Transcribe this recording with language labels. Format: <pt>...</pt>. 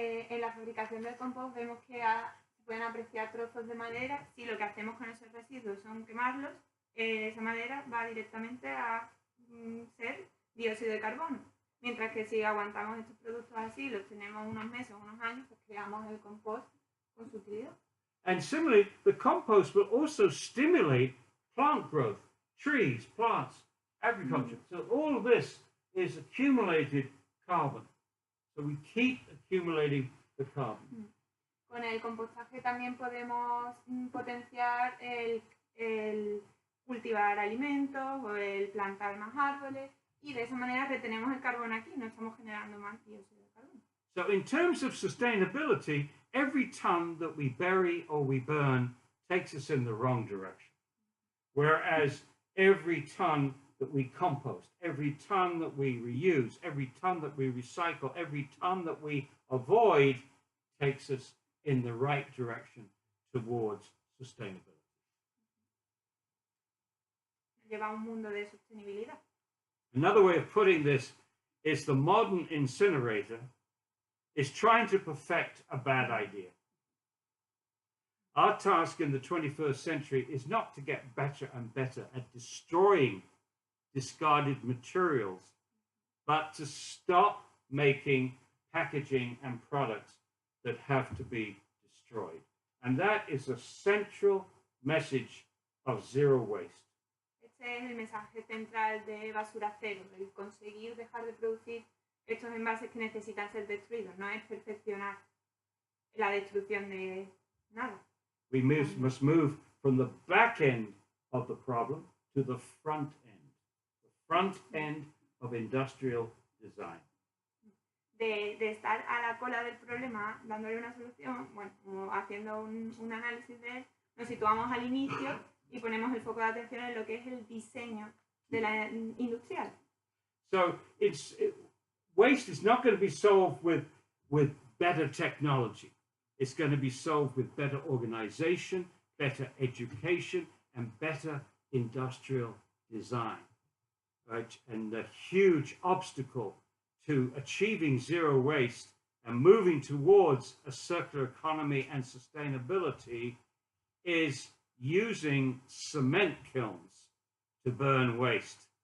<es>En la fabricación del compost vemos que se pueden apreciar trozos de madera. Si lo que hacemos con esos residuos son quemarlos, esa madera va directamente a ser dióxido de carbono. Mientras que si aguantamos estos productos así, los tenemos unos meses o unos años, pues creamos el compost con su utilidad.</es> <en>And similarly, the compost will also stimulate plant growth, trees, plants, agriculture. So all of this is accumulated carbon. So we keep accumulating the carbon.</en> <es>Con el compostaje también podemos potenciar el cultivar alimentos o el plantar más árboles, y de esa manera retenemos el carbono aquí, no estamos generando más dióxido de carbono.</es> <en>So in terms of sustainability, every ton that we bury or we burn takes us in the wrong direction. Whereas every ton that we compost, every ton that we reuse, every ton that we recycle, every ton that we avoid takes us in the right direction towards sustainability.</en> <es>Lleva a un mundo de sostenibilidad.</es> <en>Another way of putting this is the modern incinerator is trying to perfect a bad idea. Our task in the 21st century is not to get better and better at destroying discarded materials, but to stop making packaging and products that have to be destroyed. And that is a central message of zero waste.</en> <es>Este es el mensaje central de basura cero, el conseguir dejar de producir estos envases que necesitan ser destruidos, no es perfeccionar la destrucción de nada.</es> <en>We must move from the back end of the problem to the front end of industrial design.</en> <es>De estar a la cola del problema, dándole una solución, bueno, haciendo un análisis de él, nos situamos al inicio y ponemos el foco de atención en lo que es el diseño de la industrial.</es> <en>So waste is not going to be solved with better technology. It's going to be solved with better organization, better education, and better industrial design. Right? And the huge obstacle to achieving zero waste and moving towards a circular economy and sustainability is using cement kilns to burn waste.</en>